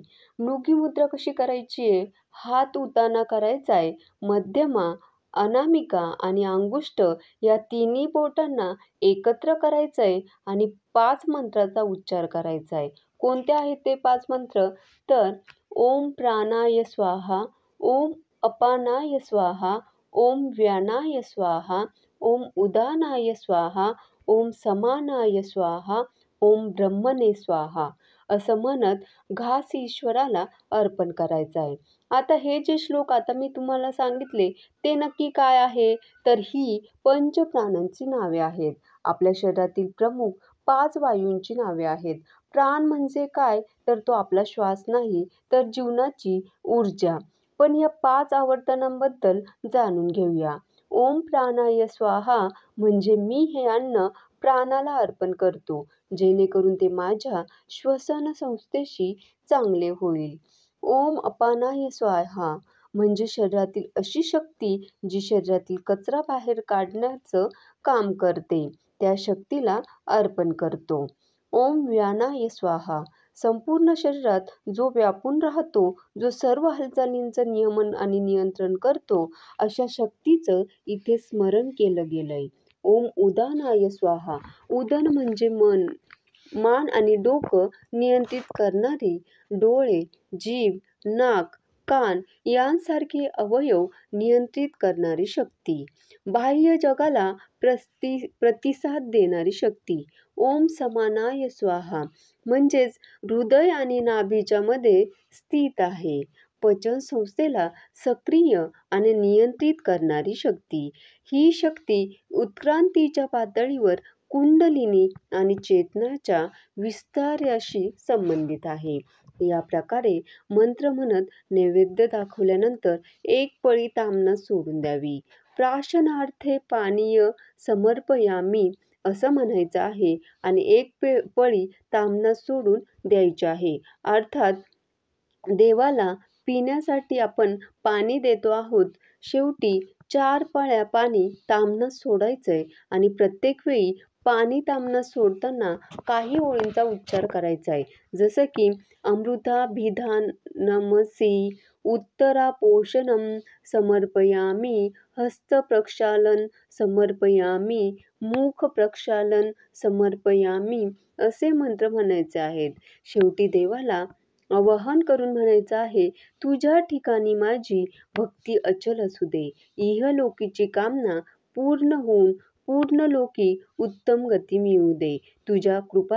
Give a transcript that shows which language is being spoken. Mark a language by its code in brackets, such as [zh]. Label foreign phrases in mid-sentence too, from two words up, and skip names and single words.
[mr] मृगी मुद्रा कशी करायची आहे? हात उताना करायचा आहे. मध्यमा, अनामिका आणि अंगुष्ठ या तिन्ही बोटांना एकत्र करायचं आहे आणि 5 मंत्राचा उच्चार करायचा आहे. कोणते आहेत ते 5 मंत्र? तर [sa] ओम प्राणाय स्वाहा, ओम अपानाय स्वाहा, ओम व्यानाय स्वाहा, ओम उदानाय स्वाहा, ओम समानाय स्वाहा, ओम ब्रह्मणे स्वाहा [mr] असं म्हणत घास ईश्वराला अर्पण करायचा आहे. आता हे जे श्लोक आता मी तुम्हाला सांगितले ते नक्की काय आहे? तर ही पंचप्राणांची नावे आहेत. आपल्या शरीरातील प्रमुख 5 वायूंची नावे आहेत. प्राण म्हणजे काय? तर तो आपला श्वास नाही, तर जीवनाची ऊर्जा. पण या 5 आवर्तनांबद्दल जाणून घेऊया. [sa] ओम प्राणाय स्वाहा [mr] म्हणजे मी हे अन्न प्राणाला अर्पण करतो, जेणेकरून ते माझ्या श्वसन संस्थेशी चांगले होईल. [sa] ओम अपानाय स्वाहा [mr] म्हणजे शरीरातील अशी शक्ती जी शरीरातील कचरा बाहेर काढण्याचं काम करते, त्या शक्तीला अर्पण करतो. [sa] ओम व्यानाय स्वाहा [mr] संपूर्ण शरीरात जो व्यापून राहतो, जो सर्व हालचालींचं नियमन आणि नियंत्रण करतो, अशा शक्तीचं इथे स्मरण केलं गेलंय. [sa] ओम उदानाय स्वाहा [mr] उदन म्हणजे मान आणि डोकं नियंत्रित करणारी, डोळे, जीभ, नाक, कान यांसारखे अवयव नियंत्रित करणारी शक्ती. बाह्य जगाला प्रतिसाद देणारी शक्ती. [sa] ओम समानाय स्वाहा [mr] म्हणजेच हृदय आणि नाभीच्या मध्ये स्थित आहे. पचन संस्थेला सक्रिय आणि नियंत्रित करणारी शक्ती. ही शक्ती उत्क्रांतीच्या पातळीवर कुंडलिनी आणि चेतनाच्या विस्ताराशी संबंधित आहे. या प्रकारे मंत्र म्हणत नैवेद्य दाखवल्यानंतर एक पळी ताम्हनात सोडून द्यावी. [sa] प्राशनार्थे पानीय समर्पयामी [mr] असं म्हणायचं आहे आणि एक पळी ताम्हनात सोडून द्यायची आहे. अर्थात देवाला पिण्यासाठी आपण पाणी देतो आहोत. शेवटी 4 पळ्या पाणी ताम्हनात सोडायचंय आणि प्रत्येक वेळी पाणी ताम्हनात सोडताना काही ओळींचा उच्चार करायचा आहे. जसं की [sa] अमृताभिधानमसि उत्तरापोषणं समर्पयामि, हस्त प्रक्षालन समर्पयामि, मुख प्रक्षालन समर्पयामि [mr] असे मंत्र म्हणायचे आहेत. शेवटी देवाला आवाहन करून म्हणायचं आहे, तुझ्या ठिकाणी माझी भक्ती अचल असू दे. इहलोकीची कामना पूर्ण होऊन पूर्णलोकी उत्तम गती मिळू दे.